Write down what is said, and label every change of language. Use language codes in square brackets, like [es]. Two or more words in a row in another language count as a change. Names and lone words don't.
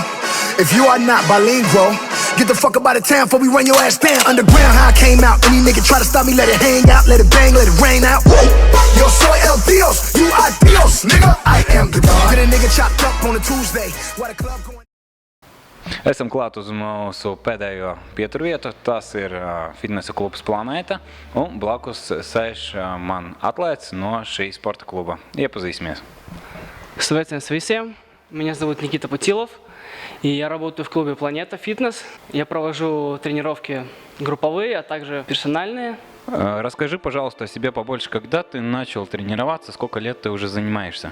[en] If you are not bilingual, get the fuck up out of town before we run your ass down. Underground, how I came out. Any nigga try to stop me, let it hang out, let it bang, let it rain out. [es] Yo soy el Dios, [en] you are Dios, nigga. I am the God. Get a nigga chopped up on a Tuesday. While the club going. [lv] Esam klāt uz mūsu pēdējo pieturvietu, tas ir fitnesa klubs Planēta, un blakus sēž man atlēts no šī sporta kluba. Iepazīsimies. [ru] Свидетельно всем. Меня зовут Никита Путилов, и я работаю в клубе «Планета Фитнес». Я провожу тренировки групповые, а также персональные. Расскажи, пожалуйста, о себе побольше. Когда ты начал тренироваться, сколько лет ты уже занимаешься?